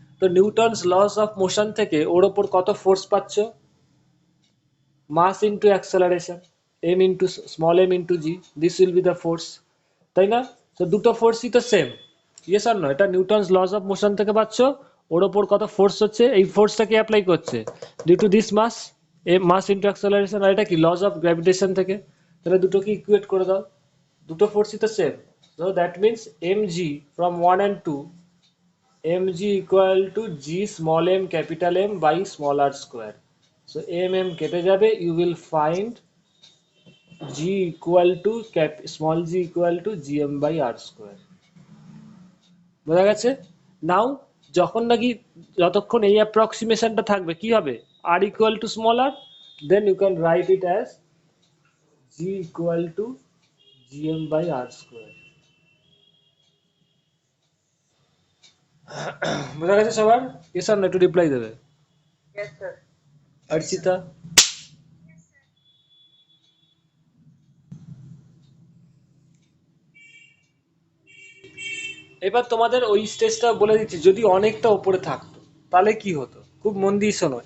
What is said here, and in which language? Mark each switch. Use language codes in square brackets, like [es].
[bn] তো Newton's loss of motion থেকে ওর ওপর কত ফোর্স পাচ্ছ, mass into acceleration, M into small M into G, [en] this will be the force, [bn] তাই না? তো দুটো ফোর্সই তো সেম, [en] Yes আর no? [bn] এটা নিউটনস লস অফ মোশন থেকে পাচ্ছ, ওর ওপর কত ফোর্স হচ্ছে, এই ফোর্সটাকে অ্যাপ্লাই করছে [en] due to this mass, [bn] A mass into acceleration, আর এটা কি লস অফ গ্র্যাভিটেশন থেকে। তাহলে দুটোকে ইকুয়েট করে দাও, দুটো ফোর্সই তো same. [en] So that means m g from 1 and 2, mg equal to g small m capital M by small r square. So mm [bn] কেটে যাবে, [en] you will find g equal to small g equal to gm by r square. [bn] বোঝা গেছে? [en] now [bn] যখন নাকি যতক্ষণ এই অ্যাপ্রক্সিমেশনটা থাকবে কি হবে, [en] r equal to small r, then you can write it as g equal to gm by r square. [bn] বোঝা গেছে সবার? [en] yes or no, [bn] একটু রিপ্লাই দেবে। [en] Yes, sir. [bn] অর্চিতা? এবার তোমাদের ওই স্টেজটা বলে দিচ্ছি, যদি অনেকটা উপরে থাকতো তাহলে কি হতো, খুব মন দিয়ে শোনো।